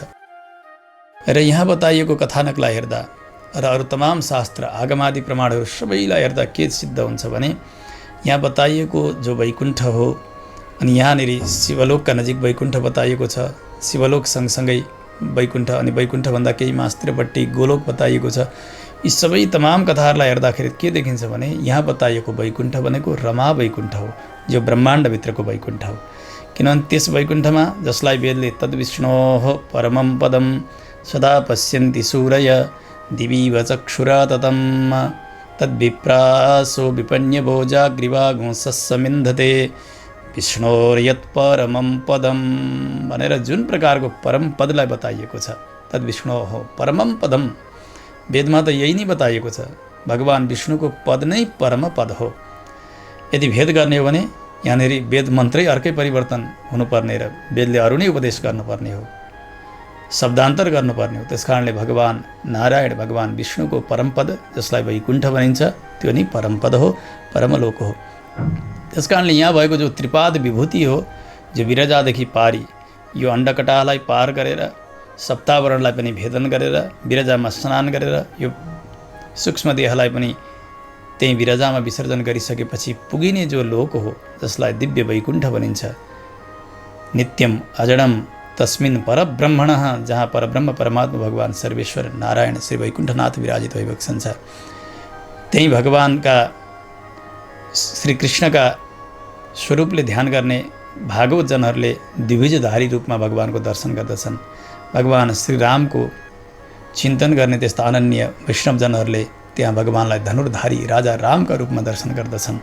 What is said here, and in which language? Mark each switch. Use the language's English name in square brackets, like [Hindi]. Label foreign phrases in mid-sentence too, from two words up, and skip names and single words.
[Nepali] र यहाँ बताइएको कथानकलाई हेर्दा र अरू तमाम शास्त्र आगमादि प्रमाणहरू सबैलाई हेर्दा के सिद्ध हुन्छ भने यहाँ बताइएको जो वैकुण्ठ हो अनि यहाँनिर शिवलोकका नजिक वैकुण्ठ बताइएको छ, शिवलोक सँगसँगै वैकुण्ठ अनि वैकुण्ठभन्दा केही मास्त्रपट्टि गोलोक बताइएको छ। यी सबै तमाम कथाहरूलाई हेर्दाखेरि के देखिन्छ भने यहाँ बताइएको वैकुण्ठ भनेको रमा वैकुण्ठ हो, जो ब्रह्माण्डभित्रको वैकुण्ठ हो। किनभने त्यस वैकुण्ठमा जसलाई वेदले [Sanskrit] तद्विष्णोः परमं पदं सदा पश्यन्ति सूरय दिवीव चक्षुरा ततं तद्विप्रासो विपन्यभोजाग्रीवागुंसस्समिन्धते विष्णोर्यत् परमं पदम [Nepali] भनेर जुन प्रकारको परम पदलाई बताइएको छ, [Sanskrit] तद्विष्णोः परमं पदम, [Nepali] वेदमा त यही नै बताइएको छ। भगवान विष्णुको पद नै परम पद हो। यदि भेद गर्ने हो भने यहाँनिर वेद मन्त्रै अर्कै परिवर्तन हुनुपर्ने र वेदले अरू नै उपदेश गर्नुपर्ने हो, शब्दान्तर गर्नुपर्ने हो। त्यसकारणले भगवान नारायण भगवान विष्णुको परमपद जसलाई वैकुण्ठ भनिन्छ त्यो नै परमपद हो, परमलोक हो। त्यसकारणले यहाँ भएको जो त्रिपाद विभूति हो, जो विरजादेखि पारी यो अण्डकटालाई पार गरेर सप्तावरणलाई पनि भेदन गरेर विरजामा स्नान गरेर यो सूक्ष्म देहलाई पनि त्यही विरजामा विसर्जन गरिसकेपछि पुगिने जो लोक हो जसलाई दिव्य वैकुण्ठ भनिन्छ, [Sanskrit] नित्यम अजडम तस्मिन् परब्रह्मणः, [Nepali] जहाँ परब्रह्म परमात्मा भगवान सर्वेश्वर नारायण श्री वैकुण्ठनाथ विराजित भइबक्सन्छ। त्यही भगवानका श्री कृष्णका स्वरूपले ध्यान गर्ने भागवतजनहरूले द्विभुजधारी रूपमा भगवानको दर्शन गर्दछन्। भगवान श्री रामको चिन्तन गर्ने त्यस्ता अनन्य वैष्णवजनहरूले त्यहाँ भगवानलाई धनुर्धारी राजा रामका रूपमा दर्शन गर्दछन्।